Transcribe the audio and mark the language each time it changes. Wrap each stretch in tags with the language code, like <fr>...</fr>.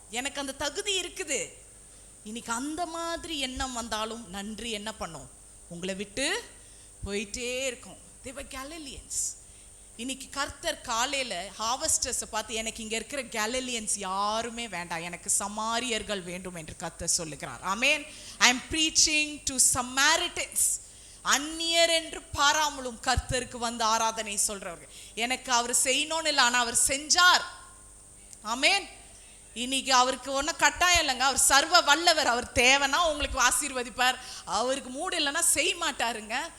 <ta>எனக்கு அந்த தகுதி இருக்குது. இன்னைக்கு அந்த மாதிரி எண்ணம் வந்தாலும் நன்றி என்ன பண்ணும்? உங்களை விட்டு போயிட்டே இருக்கும்.</ta> <en>They were Galileans.</en> <ta>இன்னைக்கு கர்த்தர் காலையில ஹார்வெஸ்டர்ஸை பார்த்து, எனக்கு இங்க இருக்கிற கேலிலியன்ஸ் யாருமே வேண்டாம், எனக்கு சமாரியர்கள் வேண்டும் என்று கர்த்தர் சொல்லுகிறார். ஆமென்.</ta> <en>I am preaching to Samaritans.</en> <ta>அந்நியர் என்று பாராமலும் கர்த்தருக்கு வந்து ஆராதனை சொல்றவர்கள். எனக்கு அவர் செய்யணும்னு இல்லை, ஆனா அவர் செஞ்சார். ஆமென். இன்னைக்கு அவருக்கு ஒன்றும் கட்டாயம் இல்லைங்க, அவர் சர்வ வல்லவர். அவர் தேவைன்னா உங்களுக்கு ஆசீர்வதிப்பார், அவருக்கு மூடு இல்லைன்னா செய்ய மாட்டாருங்க.</ta>